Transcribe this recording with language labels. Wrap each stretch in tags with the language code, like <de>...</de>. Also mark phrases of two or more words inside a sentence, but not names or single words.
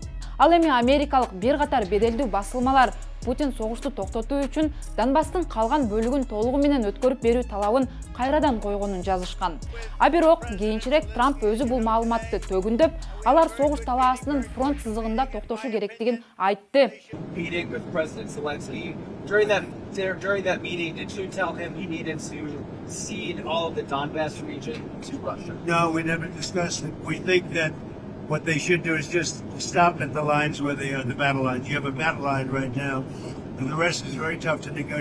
<ky>Ал эми америкалык бир катар беделдүү басылмалар Путин согушту токтотуу үчүн Донбасстын калган бөлүгүн толугу менен өткөрүп берүү талабын кайрадан койгонун жазышкан. А бирок кийинчерээк Трамп өзү бул маалыматты төгүндөп, алар согуш талаасынын фронт сызыгында токтошу керектигин айтты.</ky> <en>Meeting with President Zelensky. During that meeting, did you tell him he needed to cede all of the Donbass region to Russia? No, we never discussed it. We think that what they should do is just stop at the lines where they are, the battle lines. You have a battle line right now, and the rest is very tough to negotiate.</en>